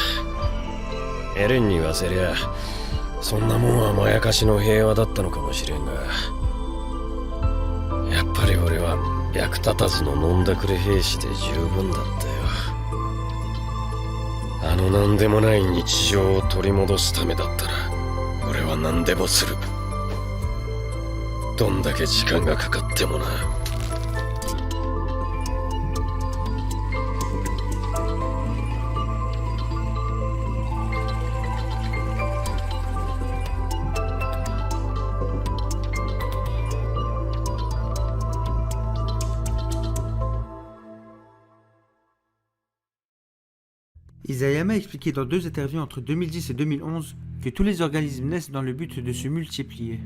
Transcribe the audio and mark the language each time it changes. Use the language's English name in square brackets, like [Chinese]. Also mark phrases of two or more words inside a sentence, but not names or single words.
[Japanese] エレンに言わせりゃそんなもんはまやかしの平和だったのかもしれんが、やっぱり俺は役立たずの飲んだくれ兵士で十分だったよ。あのなんでもない日常を取り戻すためだったら俺は何でもする。どんだけ時間がかかってもな。 [French] Isayama a expliqué dans 2 interviews entre 2010 et 2011 que tous les organismes naissent dans le but de se multiplier.